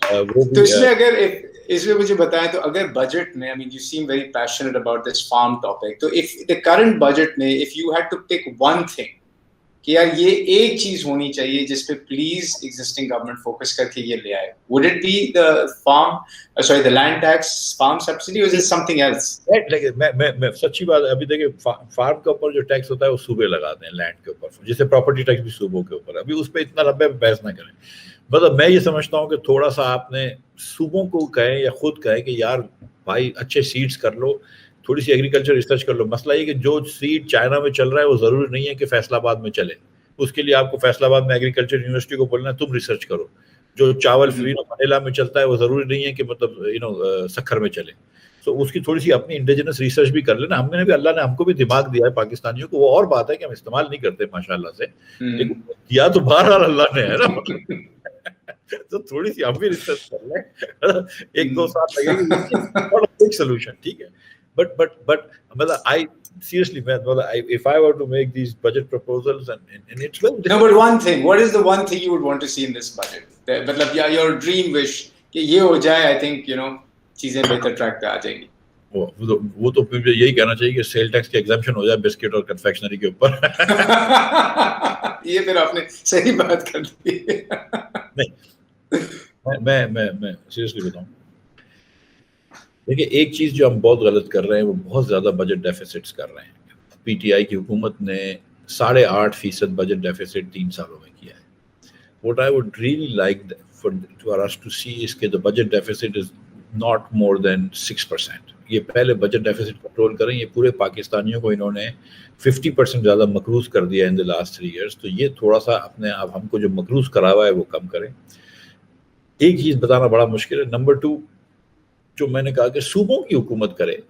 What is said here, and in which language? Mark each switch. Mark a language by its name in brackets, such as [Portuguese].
[Urdu] تو اس میں اگر اس میں مجھے بتائیں تو اگر بجٹ میں, [English] I mean you seem very passionate about this farm topic, تو if the current budget میں if you had to pick one thing [Urdu] کہ یار یہ ایک چیز ہونی چاہیے جس پہ پلیز ایگزسٹنگ گورنمنٹ فوکس کر کے یہ لے آئے, [English] would it be the land tax, farm subsidy, or is it something else? [Urdu] میں سچی بات ہے, ابھی دیکھیں فارم کے اوپر جو ٹیکس ہوتا ہے وہ صوبے لگاتے ہیں, لینڈ کے اوپر, جیسے پراپرٹی ٹیکس بھی صوبوں کے اوپر. ابھی اس پہ اتنا لمبے بحث نہ کریں. مطلب میں یہ سمجھتا ہوں کہ تھوڑا سا آپ نے صوبوں کو کہیں یا خود کہیں کہ یار بھائی اچھے سیڈز کر لو, تھوڑی سی ایگریکلچر ریسرچ کر لو. مسئلہ یہ کہ جو سیڈ چائنا میں چل رہا ہے وہ ضروری نہیں ہے کہ فیصل آباد میں چلے. اس کے لیے آپ کو فیصل آباد میں ایگریکلچر یونیورسٹی کو بولنا ہے تم ریسرچ کرو. جو چاول منیلا میں چلتا ہے وہ ضروری نہیں ہے کہ مطلب سکھر میں چلے. تو اس کی تھوڑی سی اپنی انڈیجنس ریسرچ بھی کر لینا. ہم نے بھی, اللہ نے ہم کو بھی دماغ دیا ہے پاکستانیوں کو, وہ اور بات ہے کہ ہم استعمال نہیں کرتے ماشاء اللہ سے, لیکن دیا تو بہرحال اللہ نے ہے نا. تو تھوڑی سی ہم بھی ریسرچ کر لیں, 1-2 سال لگے گی سولوشن, ٹھیک ہے. بٹ مطلب [English] I seriously man, if I were to make these budget proposals and it's very no, but one thing, what is the one thing you would want to see in this budget? [Urdu] مطلب [English] your dream wish [Urdu] کہ یہ ہو جائے, [English] I think [Urdu] چیزیں بہتر track پہ آ جائیں گی. وہ تو پھر یہی کہنا چاہیے کہ سیل ٹیکس کی ایگزمپشن ہو جائے بسکٹ اور کنفیکشنری کے اوپر. یہ پھر آپ نے صحیح بات کر دی. نہیں, میں سیریسلی بتاؤں, دیکھیے ایک چیز جو ہم بہت غلط کر رہے ہیں وہ بہت زیادہ بجٹ ڈیفیسٹس کر رہے ہیں. پی ٹی آئی کی حکومت نے 8.5% بجٹ ڈیفیسٹ 3 سالوں میں کیا ہے. [English] What I would really like for us to see is کہ the budget deficit is not more than 6%. [Urdu] یہ پہلے بجٹ ڈیفیسٹ کنٹرول کریں. یہ پورے پاکستانیوں کو انہوں نے 50% زیادہ مقروض کر دیا [English] in the last 3 years. [Urdu] تو یہ تھوڑا سا اپنے آپ ہم کو جو مقروض کرا ہوا ہے وہ کم کریں. ایک چیز بتانا بڑا مشکل ہے. نمبر 2 جو میں نے کہا کہ صوبوں کی حکومت کرے.